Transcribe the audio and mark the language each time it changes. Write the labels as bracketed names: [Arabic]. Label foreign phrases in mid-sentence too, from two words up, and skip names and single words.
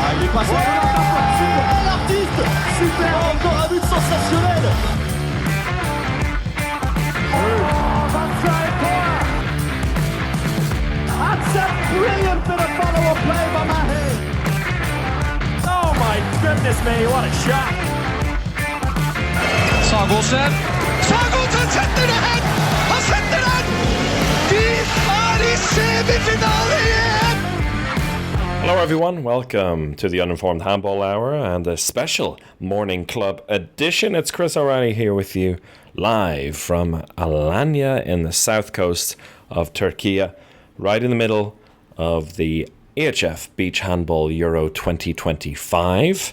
[French] passe super, l'artiste, super, encore un but sensationnel. [English] That's a brilliant bit of follow-up play by Mahe. Oh my goodness me, what a shot. [Norwegian] Sagosen setter det hen! Han setter den! De er i semifinale igjen! [English] Hello everyone, welcome to the Uninformed Handball Hour and a special Morning Club edition. It's Chris O'Reilly here with you live from Alanya in the south coast of Türkiye, right in the middle of the EHF Beach Handball EURO 2025.